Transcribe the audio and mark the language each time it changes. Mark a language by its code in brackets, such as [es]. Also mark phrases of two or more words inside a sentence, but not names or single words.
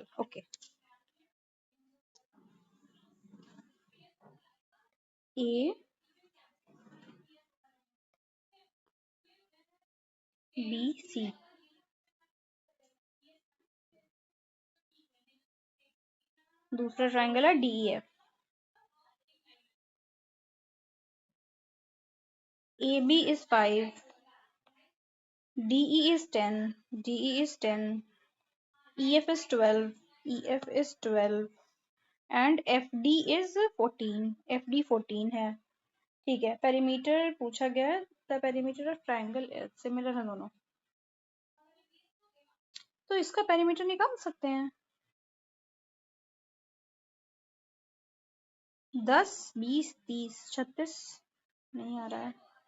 [hi] ओके, A B C, दूसरा ट्रायंगल है DEF। [en] AB is 5, DE is 10, DE is 10, EF is 12, EF is 12 and FD is 14, [hi] FD 14 है। ठीक है, पेरीमीटर पूछा गया है, [en] the perimeter of triangle [hi] सिमिलर है दोनों, तो इसका पेरीमीटर निकाल सकते हैं। 10 20 30 36 नहीं आ रहा है।